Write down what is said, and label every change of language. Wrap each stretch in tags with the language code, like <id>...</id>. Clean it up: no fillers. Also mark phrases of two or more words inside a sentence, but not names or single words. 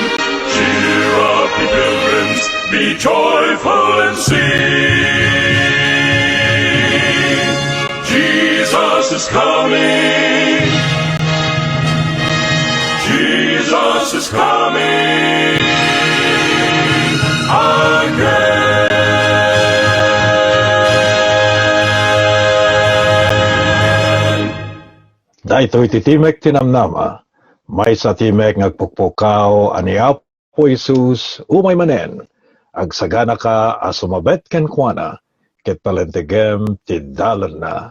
<en>Cheer up, ye pilgrims, be joyful and sing. Jesus is coming. Jesus is coming again.</en> <ilo>Daytoy titimek tinamnama, may sa timek ngagpukpukaw ani Apo Isus umay manen, agsagana ka asumabet ken kuana, ket palentegem ti dalan na.</ilo>